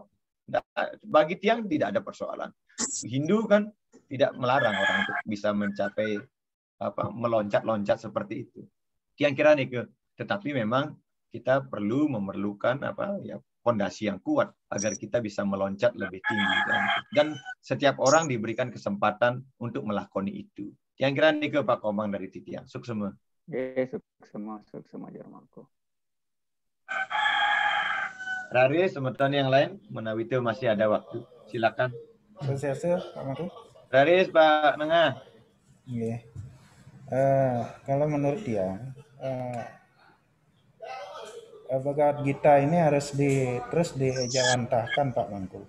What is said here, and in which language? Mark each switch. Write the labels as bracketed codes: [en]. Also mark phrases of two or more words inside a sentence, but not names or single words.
[id] Bagi tiang tidak ada persoalan. Hindu kan tidak melarang orang untuk bisa mencapai meloncat-loncat seperti itu. Tiang kira nih ke, tetapi memang kita memerlukan fondasi yang kuat agar kita bisa meloncat lebih tinggi dan setiap orang diberikan kesempatan untuk melakoni itu. Yang kira nih ke Pak Komang dari Titiang. Suksema. Suksema Jarmanku. Rari, semeton yang lain, menawi itu masih ada waktu. Silakan. Sukses Pak Mangku. Raris, Pak Nengah. Iya. Kalau menurut dia, Bhagavad Gita ini harus terus diejawantahkan Pak Mangku.